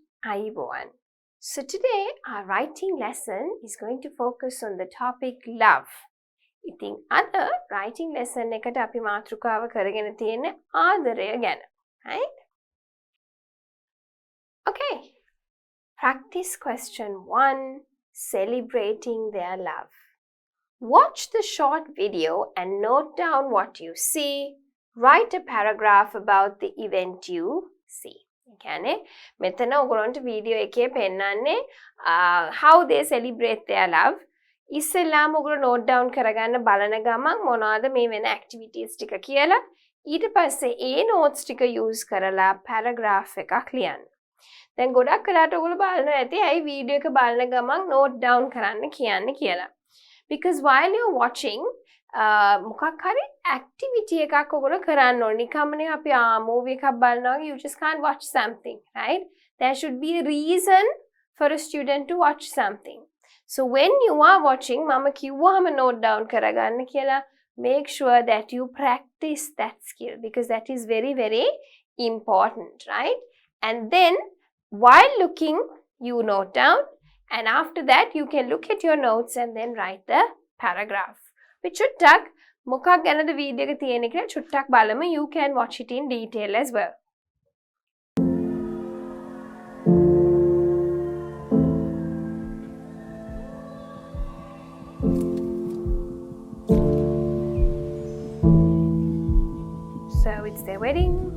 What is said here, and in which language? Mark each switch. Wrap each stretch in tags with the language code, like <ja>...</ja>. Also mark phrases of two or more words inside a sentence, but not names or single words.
<si>Ayubowan.</si> <en>So today our writing lesson is going to focus on the topic love.</en> <si>ඉතින් අද</si> <en>writing lesson</en> <si>එකට අපි මාතෘකාව කරගෙන තියෙන්නේ ආදරය ගැන.</si> <en>Right? Okay. Practice question 1, celebrating their love. Watch the short video and note down what you see. Write a paragraph about the event you see.</en> <si>කියන්නේ මෙතන ඔයගොල්ලන්ට වීඩියෝ එකේ පෙන්නන්නේ</si> <en>how they celebrate their love.</en> <si>ඉස්සෙල්ලාම ඔයගොල්ලෝ</si> <en>note down</en> <si>කරගන්න බලන ගමන් මොනවද මේ වෙන activities ටික කියලා ඊට පස්සේ ඒ notes ටික use කරලා paragraph එකක් ලියන්න. දැන් ගොඩක් වෙලාවට ඔයගොල්ලෝ බලනවා ඇති ඇයි වීඩියෝ එක බලන ගමන්</si> <en>note down</en> <si>කරන්න කියන්නේ කියලා.</si> <en>Because while you're watching</en> <si>මොකක් හරි activity එකක් ඔයගොල්ලෝ කරන්න ඕනේ. නිකම්මනේ අපි movie එකක් බලනවා</si> <en>you just can't watch something, right? There should be a reason for a student to watch something. So when you are watching,</en> <si>මම කිව්වහම</si> <en>note down</en> <si>කරගන්න කියලා,</si> <en>make sure that you practice that skill because that is very, very important, right? And then while looking, you note down, and after that you can look at your notes and then write the paragraph.</en> <si>Which චුට්ටක් මොකක් ගැනද වීඩියෝ එක තියෙන්නේ කියලා චුට්ටක් බලමු.</si> <en>You can watch it in detail as well. So it's their wedding.</en>